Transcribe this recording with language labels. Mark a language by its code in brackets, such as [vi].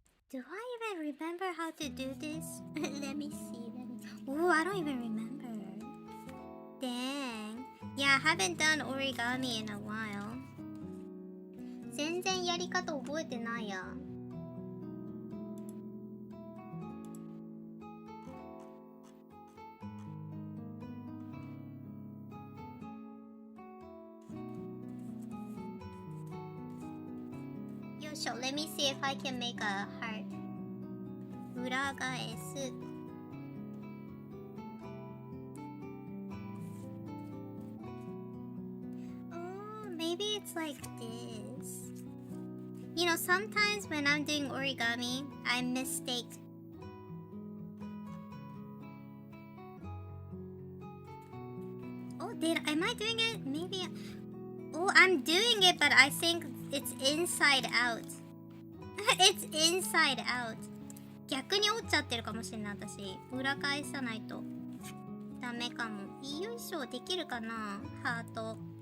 [en] Do I even remember how to do this? Let me see. Oh, I don't even remember. Dang. Yeah, I haven't done origami in a while. [ja] 全然やり方覚えてないや。 [en] よいしょ、let me see if I can make a heart. [ja] 裏返す。 [en] Oh, maybe it's like this. You know, sometimes when I'm doing origami, I mistake. Oh, am I doing it? Maybe. Oh, I'm doing it, but I think it's inside out. It's inside out. [ja] 逆に折っちゃってるかもしれない私。裏返さないとダメかも。よいしょ、できるかなハート。